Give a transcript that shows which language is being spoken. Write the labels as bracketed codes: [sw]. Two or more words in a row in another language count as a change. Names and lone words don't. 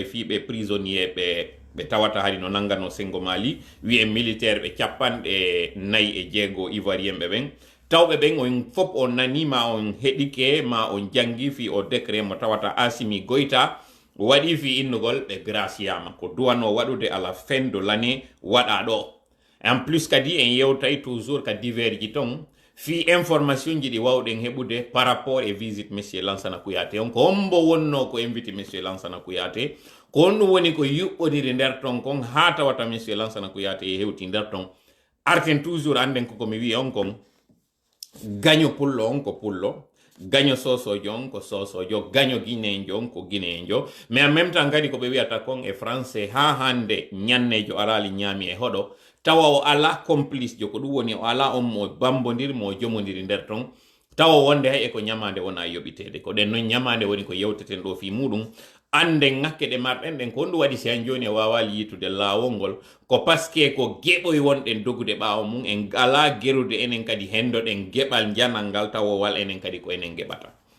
[ff] fi ɓe prisonnier ɓe tawata hari no nangano sengo Mali wi en militaire ɓe capanɗe 4 ivoirien ɓe ɓen tawɓe ɓen on fop on nani ma on heɗike ma on jangi fi o décret mo tawata Assimi Goïta waɗi fi innugol ɓe graciama ko duwano waɗude [fr] à la fin de l'année [ff] waɗa ɗo [fr] en plus [ff] kadi en yewtay toujours ka divers ji ton fi information ji ɗi wawɗen heɓude [fr] par rapport [ff] e visite monsieur Lansana Kouyaté on ko hombo wonno ko invite monsieur Lansana Kouyaté ko on ɗum woni ko yuɓɓodiri nder ton kon ha tawata monsieur Lansana Kouyaté e hewti nder ton arten toujours anden ko komi wi on kon gaño pullo on ko pullo gaño sosojo on ko sosojo gaño guinéjo on ko guinéjo [fr] mais en même temps [ff] kadi ko ɓe wiyata kon [fr] e français [ff] ha hande ñannejo arali ñaami e hoɗo tawa o ala complice jo ko ɗum woni o ala on mo bambodiri mo jomodiri nder ton tawa wonde hay e ko ñamade wona yoɓitede ko ɗen noon ñamade woni ko yewteten ɗo fi muɗum ande ŋakke ɗe marɗen ɗen ko ɗum waɗi si han joni e wawali yitude laawol ngol ko paske ko geɓoy wonɗen dogude ɓawo mum en ala gerude enen kadi hendoɗen geɓal janal ngal tawowal enen kadi ko enen geɓata